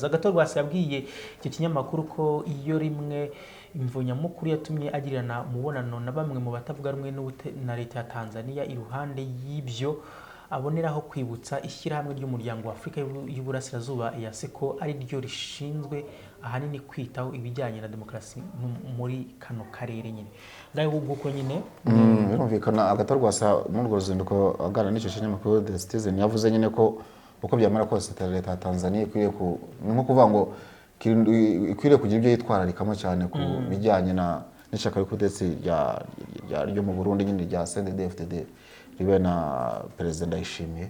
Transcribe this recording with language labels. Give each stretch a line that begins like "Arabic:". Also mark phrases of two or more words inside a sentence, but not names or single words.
Rundi: Agatorwasi yabwiye icyo kinyamakuru ko iyo rimwe imvo nyamukuru yatumye agirana umubonano na bamwe mu batavuga rumwe na leta ya Tanzania, iruhande y'ibyo aboneraho kwibutsa ishyirahamwe ry'umuryango wa Afurika y'Uburasirazuba EAC ko ari ryo rishinzwe ahanini kwitaho ibijyanye na demokarasi muri kano karere nyine. Ngaho guko nyine birumvikana agatorwasa muri urwo ruzinduko aganira n'icyo kinyamakuru The Citizen yavuze nyine ko uko byamara kose leta ya Tanzania ikwiriye nko kuvuga ngo ikwiriye kugira ibyo yitwararikamo cyane ku bijyanye n'ishyaka ry'ubutegetsi ryo mu Burundi nyine rya CNDD-FDD ribe na Perezida Ndayishimiye.